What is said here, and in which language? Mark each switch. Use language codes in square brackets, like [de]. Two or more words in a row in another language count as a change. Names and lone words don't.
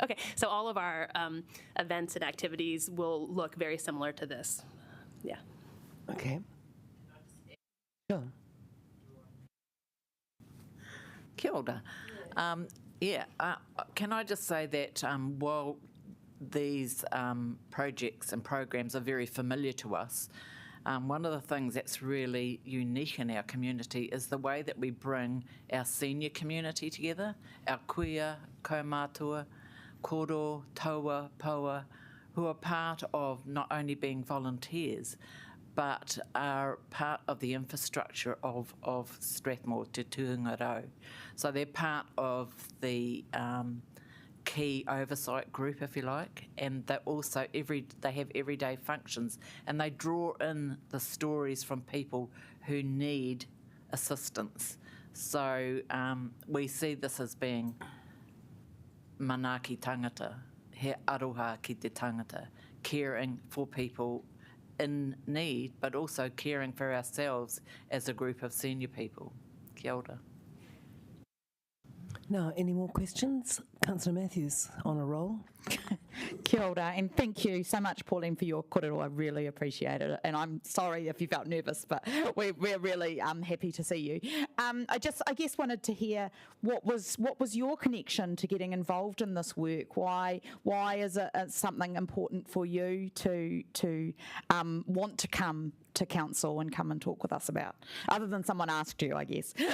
[en] Okay, so all of our events and activities will look very similar to this. Yeah. Okay. Sure. [mi] Kia ora. [en] Can I just say that while these projects and programs are very familiar to us, one of the things that's really unique in our community is the way that we bring our senior community together, our [mi] kuia, kaumātua, koro, taua, paua, [en] who are part of not only being volunteers, but are part of the infrastructure of Strathmore Te Tūngarau. So they're part of the key oversight group, if you like, and they also they have everyday functions, and they draw in the stories from people who need assistance. So we see this as being [mi] mana ki tangata, he aroha ki te tangata, [en] caring for people in need, but also caring for ourselves as a group of senior people. [mi] Kia ora. [en] Now, any more questions? Councillor Matthews, on a roll. [mi] Kia ora, [en] and thank you so much, Pauline, for your korero. I really appreciate it, and I'm sorry if you felt nervous, but we're really happy to see you. I guess wanted to hear what was your connection to getting involved in this work? Why is it something important for you to want to come to council and come and talk with us about, other than someone asked you, I guess?